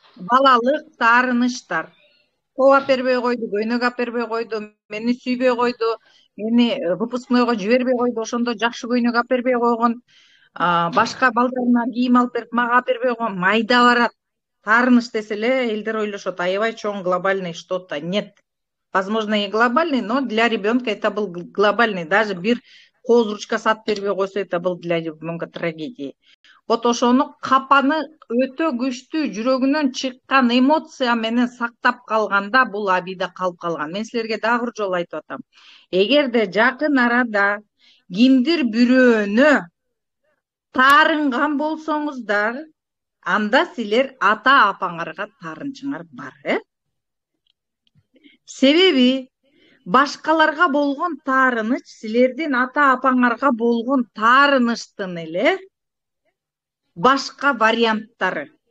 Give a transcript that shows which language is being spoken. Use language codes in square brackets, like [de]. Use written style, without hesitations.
[ky] Балалык таарыныштар. Коо бербей койду, көйнөк бербей койду, мени сүйбөй койду, мени выпускнойго жибербей койду, ошондо жакшы көйнөк бербей койгон, башка балдарына кийим алып берип, мага бербей койгон, майда барат. Таарыныш десе эле элдер ойлошот, аябай чоң [ru] глобальный что-то. Нет. Возможно, и глобальный, но для ребенка это был глобальный. [ky] Даже бир кооз ручка сатып бербей койсо, [ru] это был для ребенка трагедия. [ky] Вот ошону капаны өтө күчтүү жүрөгүнөн чыккан эмоция менен сактап калганда бул абийде калып калган. Мен силерге дагы бир жолу айтып атам. Эгерде жакын арада кимдир бирөөнө таарынган болсоңуздар, анда силер ата апаңарга таарынчыңар бар, Себеби башкаларга болгон таарыныч силердин ата апаңарга болгон таарыныштын эле башка варианттары.